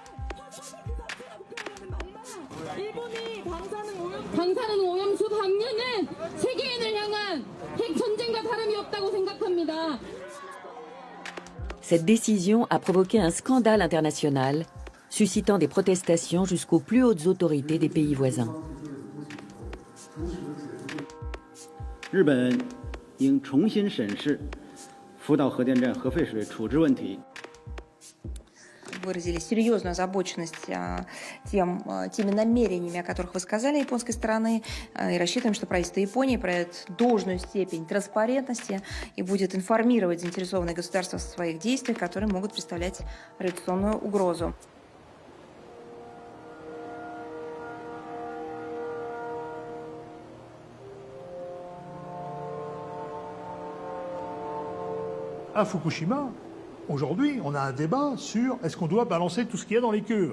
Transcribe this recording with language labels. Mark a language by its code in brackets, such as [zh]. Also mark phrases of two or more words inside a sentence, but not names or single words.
[fr] Cette décision a provoqué un scandale international, suscitant des protestations jusqu'aux plus hautes autorités des pays voisins. [ru] Выразили серьезную озабоченность теми намерениями, о которых вы сказали, японской стороны, и рассчитываем, что правительство Японии проявит должную степень транспарентности и будет информировать заинтересованные государства о своих действиях, которые могут представлять радиационную угрозу. [fr] À Fukushima, aujourd'hui, on a un débat sur est-ce qu'on doit balancer tout ce qu'il y a dans les cuves.